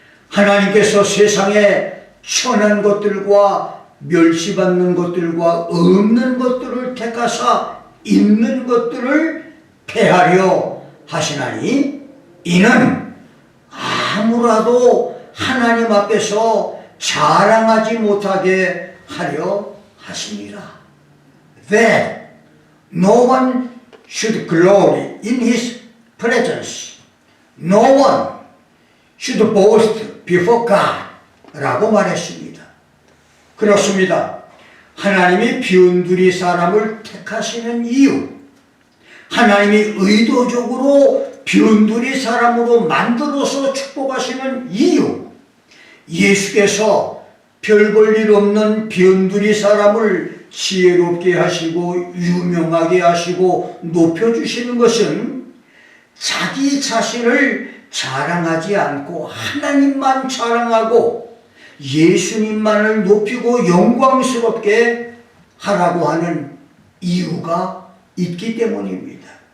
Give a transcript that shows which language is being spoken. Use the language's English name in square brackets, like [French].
[Korean] 하나님께서 세상에 천한 것들과 멸시받는 것들과 없는 것들을 택하사 있는 것들을 폐하려 하시나니, 이는 아무라도 하나님 앞에서 자랑하지 못하게 하려 하시니라. [English] That no one should glory in his presence. No one should boast before God. [Korean] 라고 말했습니다. 그렇습니다. 하나님이 변두리 사람을 택하시는 이유, 하나님이 의도적으로 변두리 사람으로 만들어서 축복하시는 이유, 예수께서 별 볼 일 없는 변두리 사람을 지혜롭게 하시고 유명하게 하시고 높여주시는 것은 자기 자신을 자랑하지 않고 하나님만 자랑하고 예수님만을 높이고 영광스럽게 하라고 하는 이유가 있기 때문입니다.